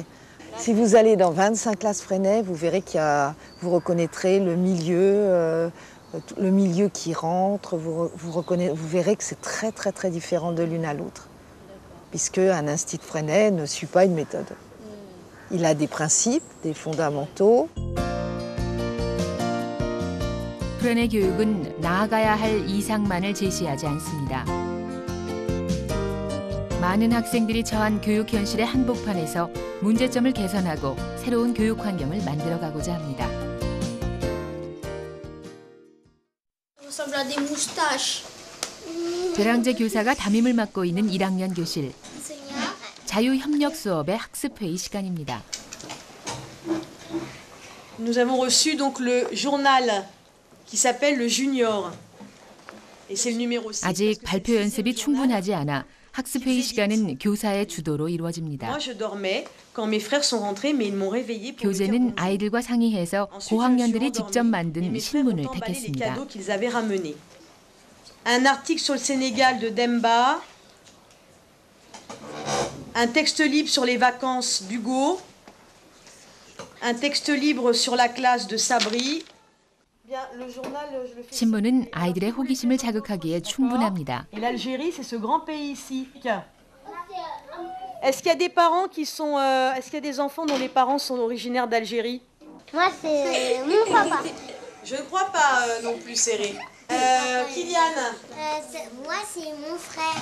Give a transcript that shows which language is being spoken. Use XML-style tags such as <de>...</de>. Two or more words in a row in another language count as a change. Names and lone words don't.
<fr>Si vous allez dans 25 classes Freinet, vous verrez vous reconnaîtrez le milieu, le milieu qui rentre, vous verrez que c'est très très très différent de l'une à l'autre. Puisque un institut Freinet ne suit pas une méthode. Il a des principes, des fondamentaux.</fr> <ko>프레네 교육은 나아가야 할 이상만을 제시하지 않습니다. 많은 학생들이 처한 교육 현실의 한복판에서 문제점을 개선하고 새로운 교육 환경을 만들어가고자 합니다. 배랑제 교사가 담임을 맡고 있는 1학년 교실. 자유협력 수업의 학습회의 시간입니다.</ko> <fr>Nous avons reçu donc le journal qui s'appelle le Junior. Et c'est le numéro 6.</fr> <ko>아직 발표 연습이 충분하지 않아 학습회의 시간은 교사의 주도로 이루어집니다.</ko> <fr>Moi je dormais quand mes frères sont rentrés mais ils m'ont réveillé pour</fr> <ko>교재는 아이들과 상의해서 고학년들이 직접 만든 신문을 택했습니다.</ko> <fr>qu'ils avaient ramené. Un article sur le Sénégal de Demba. Un texte libre sur les vacances d'Hugo. Un texte libre sur la classe de Sabri.</fr> <ko>신문은 아이들의 호기심을 자극하기에 충분합니다.</ko> <fr>Et l'Algérie, c'est ce grand pays ici. Est-ce qu'il y a des parents qui sont, est-ce qu'il y a des enfants dont les parents sont originaires d'Algérie? Moi, c'est mon papa. Je ne crois pas non plus, Serré. Kylian? Moi, c'est mon frère.</fr>